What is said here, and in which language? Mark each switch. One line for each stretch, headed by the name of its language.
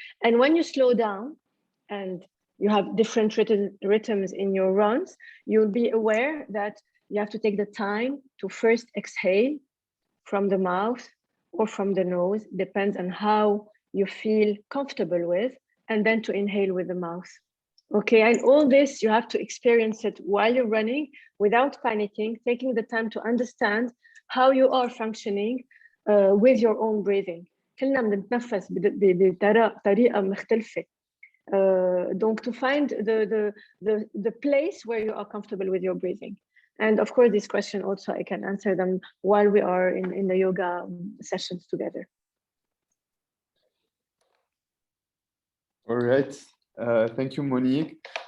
English: And when you slow down and you have different rhythms in your runs, you'll be aware that you have to take the time to first exhale from the mouth or from the nose, depends on how you feel comfortable with, and then to inhale with the mouth. Okay, and all this, you have to experience it while you're running without panicking, taking the time to understand how you are functioning with your own breathing.
Arabic: كلنا بنتنفس بطريقة مختلفة.
French: Donc
English: to find the place where you are comfortable with your breathing. And of course, this question also, I can answer them while we are in the yoga sessions together. All right. Thank you, Monique.